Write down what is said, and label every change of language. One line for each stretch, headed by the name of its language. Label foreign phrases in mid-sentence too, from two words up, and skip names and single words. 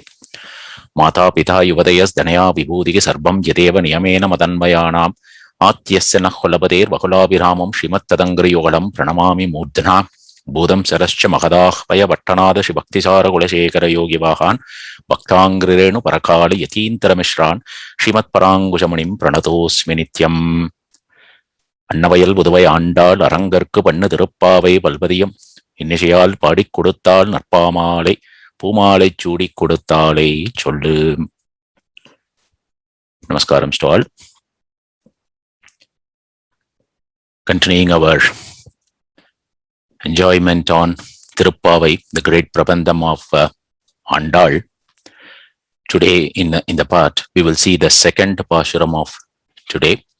Sanskrit: माता पिता युवतयस्धनया विभूतिः सर्वं यदेव नियमेन मदन्वयानाम् आत्यस्य नः कुलपतेर्बहुलाभिरामं श्रीमत्तदङ्घ्रियुगलं प्रणमामि मूर्धना भूतं सरश्च महदाह्वय पट्टनाद श्रीभक्तिसारकुलशेखरयोगिवाहान् भक्ताङ्घ्रिरेणु परकाल यतीन्तरमिश्रान् श्रीमत्पराङ्कुशमणिं प्रणतोऽस्मि नित्यम्।
Tamil: அன்னவயல் புதுவை ஆண்டாள் அரங்கற்கு பண்ணு திருப்பாவை பல்வதியம் இன்னிசையால் பாடிக் கொடுத்தாள் நற்பாமாலை பூமாலை சூடி கொடுத்தாளே சொல்லு.
English: Namaskaram to all. Continuing our enjoyment on Tirupavai, the great Prabandham of Andal. Today in the part, we will see the second Pashuram of today.